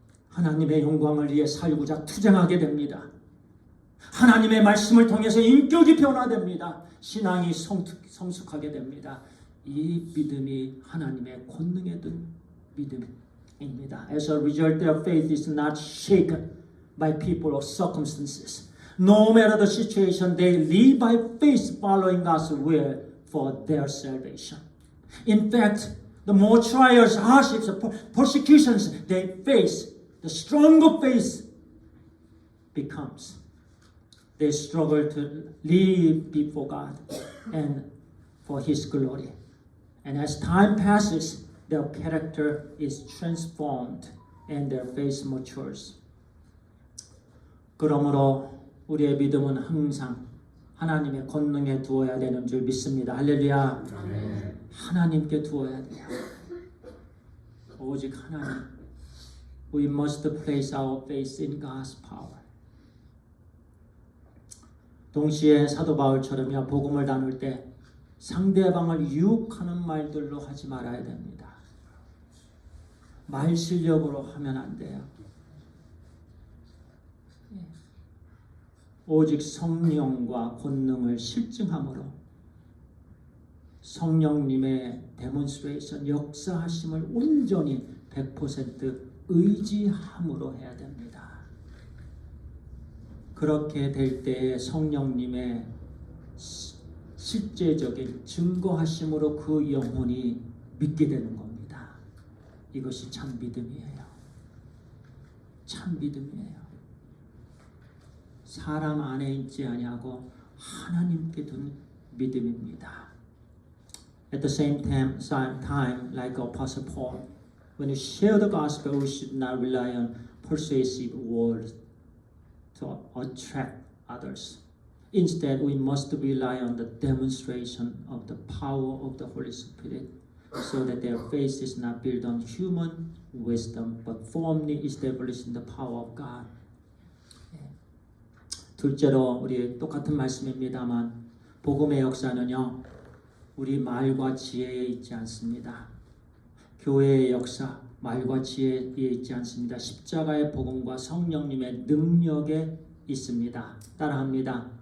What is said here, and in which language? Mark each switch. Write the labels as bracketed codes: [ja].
[ko] 하나님의 영광을 위해 살고자 투쟁하게 됩니다. 하나님의 말씀을 통해서 인격이 변화됩니다. 신앙이 성숙하게 됩니다. 이 믿음이 하나님의 권능에 든 믿음입니다. [en] As a result, their faith is not shaken by people or circumstances. No matter the situation, they live by faith, following God's will for their salvation. In fact, the more trials, hardships, persecutions they face, the stronger faith becomes. They struggle to live before God and for His glory. And as time passes, their character is transformed and their faith matures. [ko] 그러므로 우리의 믿음은 항상 하나님의 권능에 두어야 되는 줄 믿습니다. 할렐루야. 하나님께 두어야 돼요. 오직 하나님. [en] We must place our faith in God's power. [ko] 동시에 사도 바울처럼요, 복음을 나눌 때 상대방을 유혹하는 말들로 하지 말아야 됩니다. 말 실력으로 하면 안 돼요. 오직 성령과 권능을 실증함으로 성령님의 데몬스트레이션 역사하심을 온전히 100% 의지함으로 해야 됩니다. 그렇게 될 때에 성령님의 실제적인 증거하심으로 그 영혼이 믿게 되는 겁니다. 이것이 참 믿음이에요. 참 믿음이에요. 사람 안에 있지 아니하고 하나님께 둔 믿음입니다. [en] At the same time, like Apostle Paul, when you share the gospel, we should not rely on persuasive words to attract others. Instead, we must rely on the demonstration of the power of the Holy Spirit, so that their faith is not built on human wisdom, but firmly established in the power of God. [ko] 둘째로 우리 똑같은 말씀입니다만 복음의 역사는요, 우리 말과 지혜에 있지 않습니다. 교회의 역사, 말과 지혜에 있지 않습니다. 십자가의 복음과 성령님의 능력에 있습니다. 따라합니다.